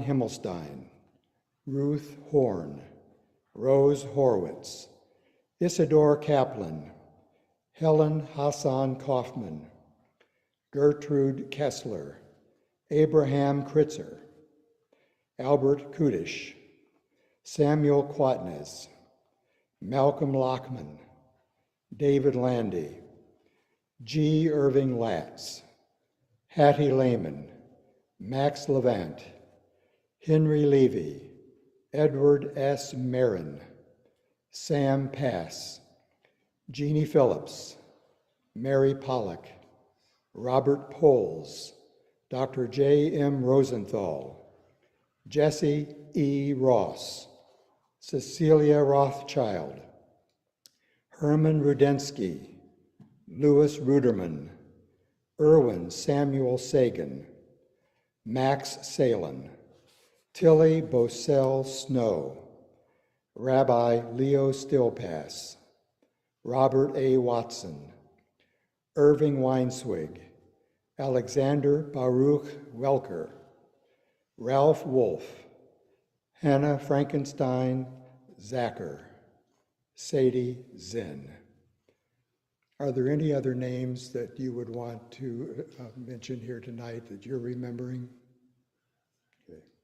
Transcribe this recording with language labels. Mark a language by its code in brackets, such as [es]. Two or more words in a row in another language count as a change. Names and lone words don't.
[en] Himmelstein, Ruth Horn, Rose Horwitz, Isidore Kaplan, Helen Hassan Kaufman, Gertrude Kessler, Abraham Kritzer, Albert Kudish, Samuel Quatnes, Malcolm Lockman, David Landy, G. Irving Latz, Hattie Lehman, Max Levant, Henry Levy, Edward S. Marin, Sam Pass, Jeannie Phillips, Mary Pollock, Robert Poles, Dr. J. M. Rosenthal, Jesse E. Ross, Cecilia Rothschild, Herman Rudensky, Louis Ruderman, Erwin Samuel Sagan, Max Salin, Tilly Bosell Snow, Rabbi Leo Stillpass, Robert A. Watson, Irving Weinswig, Alexander Baruch Welker, Ralph Wolf, Hannah Frankenstein Zacher, Sadie Zinn. Are there any other names that you would want to mention here tonight that you're remembering? Okay.